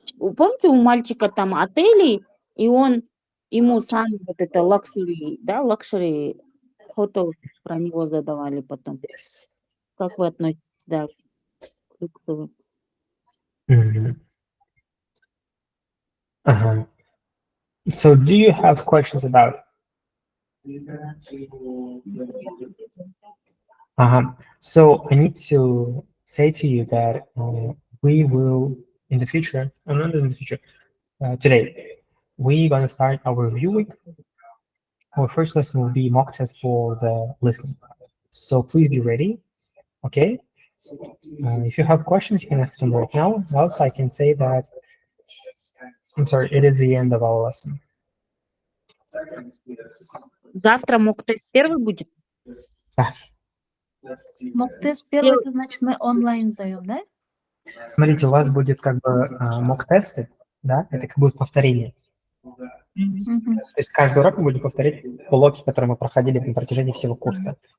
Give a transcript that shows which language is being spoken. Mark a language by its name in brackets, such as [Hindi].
[Russian] Помните, у мальчика там отели, и ему сам вот это luxury, да, [English] luxury hotels [Russian] про него задавали потом. [English] Yes. [Russian] Как вы относитесь, да, к люксовым? Uh-huh. [English] So do you have questions about So I need to say to you that we will in the future, not in the future, today, we're going to start our review week. Our first lesson will be mock test for the listening. So please be ready, okay? If you have questions, you can ask them right now. Else I can say that, I'm sorry, it is the end of our lesson. [Russian] Завтра мок-тест первый будет? Да. Мок-тест первый, это значит мы онлайн сдаем, да? Смотрите, у вас будет как бы мок-тесты, да, это как будет повторение. То есть каждый урок мы будем повторять блоки, которые мы проходили на протяжении всего курса.